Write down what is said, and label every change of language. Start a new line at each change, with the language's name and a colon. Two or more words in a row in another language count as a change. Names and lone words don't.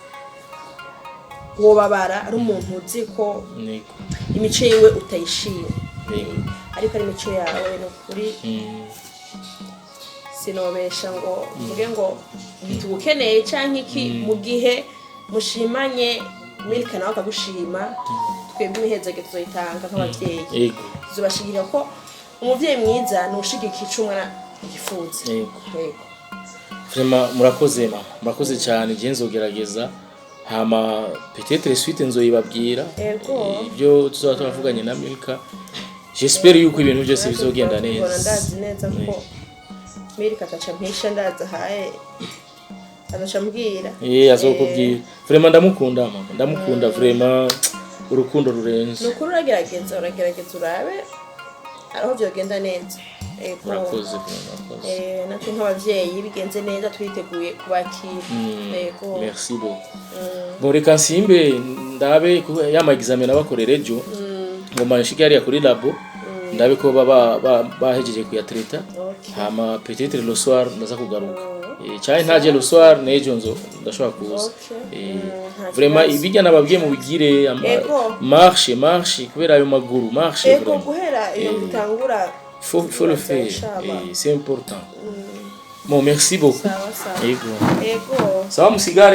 Rundi: wobabara ari umuntu uzi ko imico yiwe utayishira ariko ari imico yawe no kuri sinobesha ngo mvuge ngo tugukeneye canke iki mu gihe mushimanye Milka nawe akagushima twebwe imihezage tuzoyitanga nk'abavyeyi tuzobashigikira ko umuvyeyi mwiza nushigikira icumwana yifuza yego vraiment murakoze cyane je nzogerageza hama
French: peut-être suite
Rundi: nzoyibabwira ibyo tuzaba twavuganye na Milka j'espère yuko ibintu byose bizogenda neza ndazi neza ko Milka atacampisha ndaza haye azocambwira azokubwira vraiment ndamukunda vraiment urukundo rurenze nuko uragerageza urabe araho byogenda neza murakoze natwe nk'abavyeyi bigenze neza twiteguye kubakira yego
French: merci beaucoup bon
Rundi: reka nsimbe ndabe yama examen abakorera ejo ngo manshike yari kuri labo ndabe ko bahejeje kuyatreta hama
French: peut-être le soir
Rundi: ndaza kugaruka cyane ntaje
French: le soir
Rundi: nejo nzo ndashobora kuza vraiment ibijya nababwiye mu bigire marche kubera ayo maguru marche vraiment guhera iyo bitangura
French: faut le faire c'est important bon merci beaucoup
Rundi: yego sawa musigare